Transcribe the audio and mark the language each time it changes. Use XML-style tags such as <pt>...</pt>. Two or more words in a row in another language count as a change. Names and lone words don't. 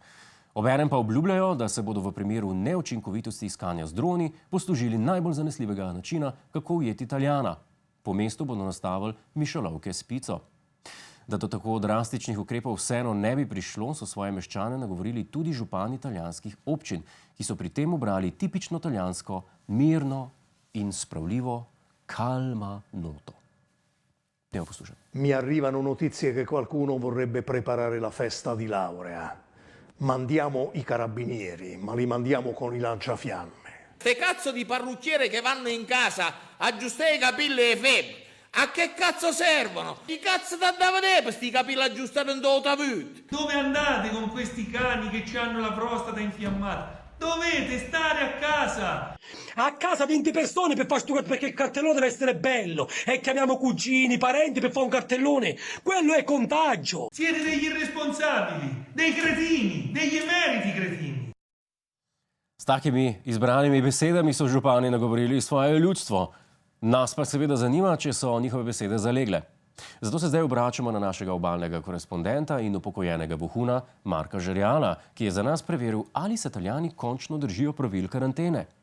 <sl>Obenem pa obljubljajo, da se bodo v primeru neučinkovitosti iskanja z droni poslužili najbolj zanesljivega načina, kako ujeti Italijana. Po mestu bodo nastavili mišolovke s pico. Da do tako drastičnih ukrepov vseeno ne bi prišlo, so svoje meščane nagovorili tudi župani italijanskih občin, ki so pri tem ubrali tipično italijansko, mirno in spravljivo calma noto.</sl> <it>Andiamo a poslušati. Mi arrivano notizie che qualcuno vorrebbe preparare la festa di laurea. Mandiamo i carabinieri, ma li mandiamo con i lanciafiamme. Ste cazzo di parrucchiere che vanno in casa a aggiustare i capelli e le femmine. A che cazzo servono? Chi cazzo ti andava te per sti capelli aggiustati in tutta vita? Dove andate con questi cani che hanno la prostata infiammata? Dovete stare a casa! A casa 20 persone per fare sto cartellone, perché il cartellone deve essere bello. E chiamiamo cugini, parenti per fare un cartellone. Quello è contagio. Siete degli irresponsabili, dei cretini, degli emeriti cretini.</it> <sl>S takimi izbranimi besedami so župani nagovorili svoje ljudstvo. Nas pa seveda zanima, če so njihove besede zalegle. Zato se zdaj obračamo na našega obalnega korespondenta in upokojenega vohuna Marka Žerjala, ki je za nas preveril, ali se Italijani končno držijo pravil karantene.</sl>